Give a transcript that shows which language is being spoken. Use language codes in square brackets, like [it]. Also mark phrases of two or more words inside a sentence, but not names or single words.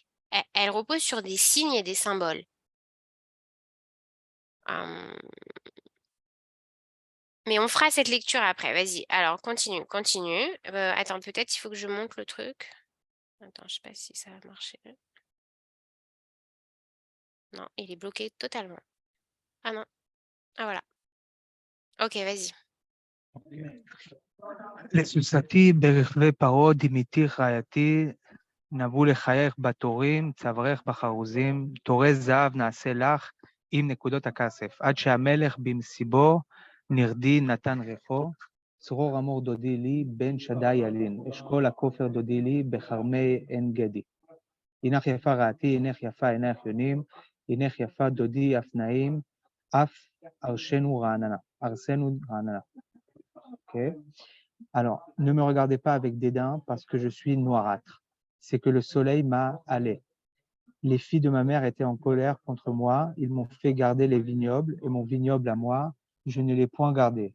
[fr] Elle repose sur des signes et des symboles. Mais on fera cette lecture après. Vas-y. Alors, continue. Attends, peut-être il faut que je monte le truc. Attends, je sais pas si ça va marcher. Non, il est bloqué totalement. Ah non. Ah voilà. Ok, vas-y. [he] לסוסתי ברכבי פרעה דימיתי רעייתי, נבוא לחייך בתורים, צווארך בחרוזים, תורי זהב נעשה לך עם נקודות הכסף, עד שהמלך במסיבו נרדי נתן ריחו, צרור אמור דודי לי, בן שדי ילין, אשכול הכופר דודי לי, בחרמי עין גדי. הנך יפה רעתי, הנך יפה עינייך יונים, הנך יפה דודי אף נעים, אף ארסנו רעננה. Okay. [fr] Alors, ne me regardez pas avec dédain parce que je suis noirâtre. C'est que le soleil m'a allé. Les filles de ma mère étaient en colère contre moi. Ils m'ont fait garder les vignobles et mon vignoble à moi, je ne l'ai point gardé.